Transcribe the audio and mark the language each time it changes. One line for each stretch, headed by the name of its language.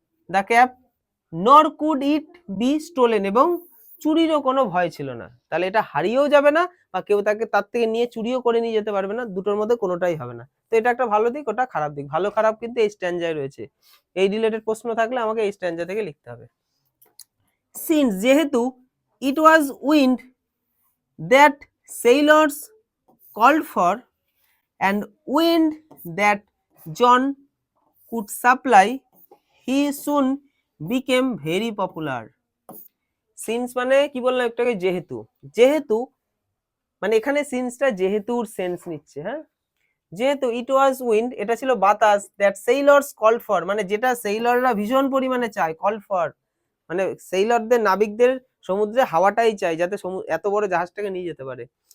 English: the cap nor could it be stolen
Bangla: এবং চুরিরও কোনো ভয় ছিল না, তাহলে এটা হারিয়েও যাবে না বা কেউ তাকে তার থেকে নিয়ে চুরিও করে নিয়ে যেতে পারবে না, দুটোর মধ্যে কোনোটাই হবে না, তো এটা একটা ভালো দিক, ওটা খারাপ দিক, ভালো খারাপ কিন্তু এই স্ট্যান্ডায় রয়েছে, এই রিলেটেড প্রশ্ন থাকলে আমাকে এই স্ট্যান্ডা থেকে লিখতে হবে।
English: since
Bangla: যেহেতু
English: it was wind that sailors called for and wind that John could supply, he soon became very popular,
Bangla: since মানে কি বললাম একটু আগে, যেহেতু, যেহেতু মানে এখানে সিন্সটা যেহেতুর সেন্স নিচ্ছে। হ্যাঁ, যেহেতু
English: it was wind,
Bangla: এটা ছিল বাতাস,
English: that sailors call for,
Bangla: মানে যেটা সেইলররা ভীষণ পরিমাণে চায়, কল ফর মানে সেইলরদের, নাবিকদের সমুদ্রে হাওয়াটাই চাই, যাতে এত বড় জাহাজটাকে নিয়ে যেতে পারে।